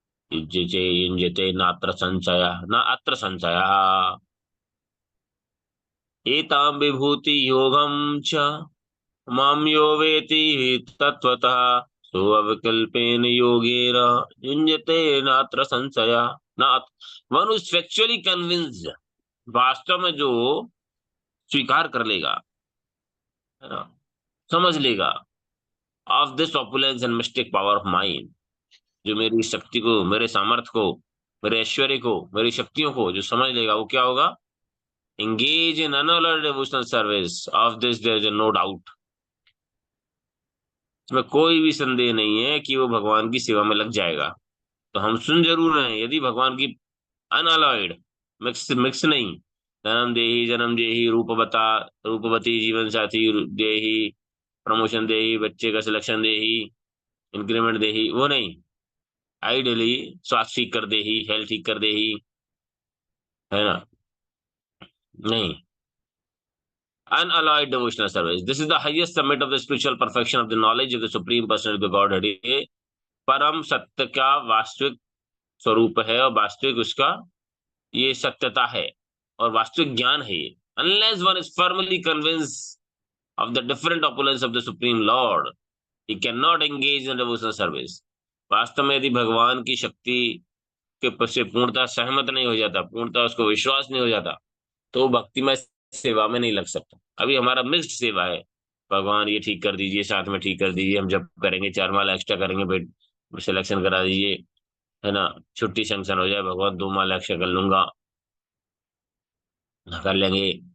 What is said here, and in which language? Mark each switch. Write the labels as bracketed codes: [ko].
[sa] युञ्जते नात्र संशयः न अत्र संशयः। एतां विभूति योगं च मां यो वेति तत्वतः सुअवकल्पेन योगेन युञ्जते नात्र संशयः न। [en] one is factually convinced, [hi] वास्तव में जो स्वीकार कर लेगा, है ना, समझ लेगा, [en] of this opulence and mystic power of mind, [hi] जो मेरी शक्ति को, मेरे सामर्थ्य को, मेरे ऐश्वर्य को, मेरी शक्तियों को जो समझ लेगा, वो क्या होगा, [en] Engage in unalloyed devotional service of this there is no doubt. [hi] इसमें कोई भी संदेह नहीं है कि वो भगवान की सेवा में लग जाएगा। तो हम सुन जरूर रहे हैं, यदि भगवान की अनअलॉयड, मिक्स मिक्स नहीं, जन्म देही रूपवता रूपवती जीवन साथी देही, प्रमोशन देही, बच्चे का सिलेक्शन देही, इंक्रीमेंट देही, वो नहीं। आइडियली स्वास्थ्य ठीक कर देही, हेल्थ ठीक कर देही, है ना, नहीं। [en] Unalloyed devotional service. This is the highest summit of the spiritual perfection of the knowledge of the Supreme Personality of the Godhead. [hi] ये परम सत्य का वास्तविक स्वरूप है और वास्तविक उसका ये सत्यता है और वास्तविक ज्ञान है ये। [en] Unless one is firmly convinced of the different opulence of the Supreme Lord, he cannot engage in devotional service. [hi] वास्तव में यदि भगवान की शक्ति के से पूर्णतः सहमत नहीं हो जाता, पूर्णतः उसको विश्वास नहीं हो जाता, तो वो भक्तिमय सेवा में नहीं लग सकता। अभी हमारा मिक्स्ड सेवा है, भगवान ये ठीक कर दीजिए, साथ में ठीक कर दीजिए, हम जब करेंगे 4 माला एक्स्ट्रा करेंगे, बेट सिलेक्शन करा दीजिए, है ना, छुट्टी सैंक्शन हो जाए, भगवान 2 माला एक्स्ट्रा कर लूंगा, कर लेंगे।